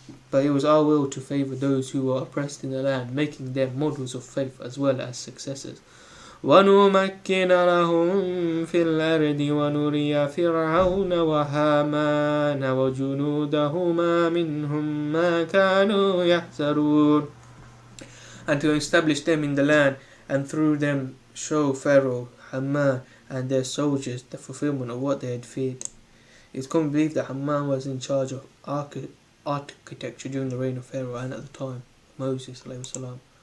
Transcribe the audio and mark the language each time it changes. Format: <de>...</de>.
<en>But it was our will to favor those who were oppressed in the land, making them models of faith as well as successors.</en> <ar>ونمكن لهم في الأرض ونري فرعون وهامان وجنودهما منهم ما كانوا يحذرون.</ar> <en>And to establish them in the land, and through them show Pharaoh, Haman, and their soldiers the fulfillment of what they had feared. It is commonly believed that Haman was in charge of architecture during the reign of Pharaoh and at the time of Moses salam.</en>